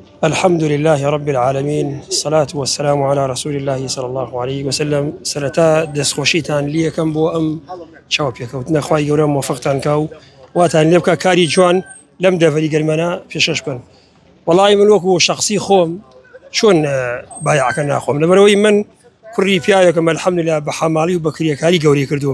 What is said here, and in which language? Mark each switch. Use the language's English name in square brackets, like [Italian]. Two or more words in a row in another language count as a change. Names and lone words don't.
[Arabic] الحمد لله رب العالمين، الصلاة والسلام على رسول الله صلى الله عليه وسلم. [Central Kurdish] سرتا دەستخۆشیتان لیەکەم بۆ ئەم چاو پێکەوتنە خوای گەورە موفقتان کاو واتان لێ بکە کاری جوان لەم دەڤەری گەرمانە پێشەش بن. وەڵای من وەکو شخصی خۆم چۆن بایعەکە ناخۆم لەبەرەوەی من کوڕی پیاوێکم الحەمدولله بە حەماڵی و بە کریەکاری گەورەی کردووم.